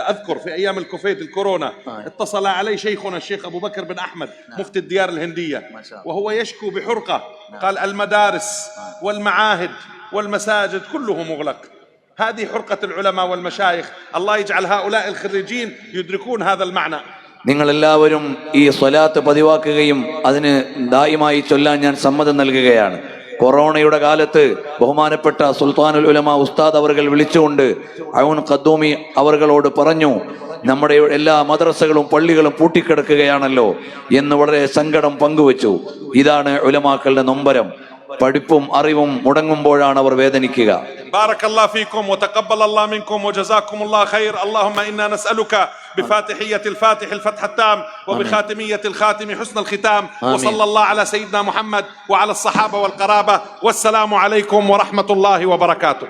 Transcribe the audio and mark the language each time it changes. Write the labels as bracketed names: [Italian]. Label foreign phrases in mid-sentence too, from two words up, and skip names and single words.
[Arabic] أذكر في أيام الكوفيد الكورونا اتصل علي شيخنا الشيخ أبو بكر بن أحمد مفتي الديار الهندية وهو يشكو بحرقة. قال المدارس والمعاهد والمساجد كله مغلق. هذه حرقة العلماء والمشايخ. الله يجعل هؤلاء الخريجين يدركون هذا المعنى. [Malayalam] നിങ്ങളെല്ലാവരും ഈ സ്വലാത്ത് പതിവാക്കുകയും അതിന് ദായിമായി ചൊല്ലാൻ ഞാൻ സമ്മതം നൽകുകയാണ്. കൊറോണയുടെ കാലത്ത് ബഹുമാനപ്പെട്ട സുൽത്താനുൽ ഉലമ ഉസ്താദ് അവർകൾ വിളിച്ചുകൊണ്ട് ഔൻ ഖദ്ദൂമി അവർകളോട് പറഞ്ഞു, നമ്മുടെ എല്ലാ മദ്രസകളും പള്ളികളും പൂട്ടിക്കിടക്കുകയാണല്ലോ എന്ന് വളരെ സങ്കടം പങ്കുവച്ചു. ഇതാണ് ഉലമാക്കളുടെ നൊമ്പരം. പഠിപ്പും അറിവും മുടങ്ങുമ്പോഴാണ് അവർ വേദനിക്കുക. [Arabic] بارك الله فيكم وتقبل الله منكم وجزاكم الله خير. اللهم إنا نسألك بفاتحية الفاتح الفتح التام وبخاتمية الخاتم حسن الختام. وصلى الله على سيدنا محمد وعلى الصحابة والقرابة. والسلام عليكم ورحمة الله وبركاته.